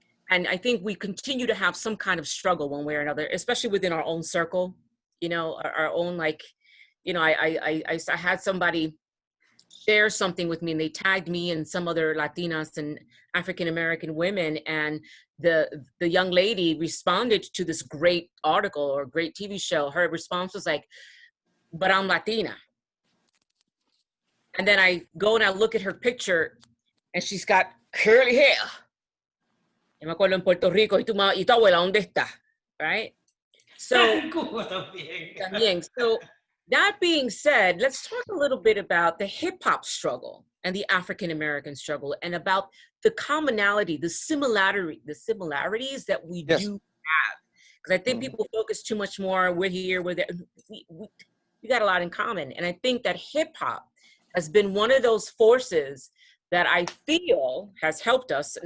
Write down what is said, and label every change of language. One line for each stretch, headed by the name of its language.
English: And I think we continue to have some kind of struggle one way or another, especially within our own circle, you know, our own, like, you know, I had somebody share something with me, and they tagged me and some other Latinas and African-American women, and the young lady responded to this great article or great TV show. Her response was like, but I'm Latina. And then I go and I look at her picture, and she's got curly hair.
Spanish: Yo me acuerdo en Puerto Rico, y tu abuela, ¿dónde está?
English: Right? So,
Spanish: también.
English: So, that being said, let's talk a little bit about the hip hop struggle and the African American struggle, and about the commonality, the similarities that we do have. Because I think people focus too much more. We're here, we're there. We got a lot in common, and I think that hip hop has been one of those forces that I feel has helped us.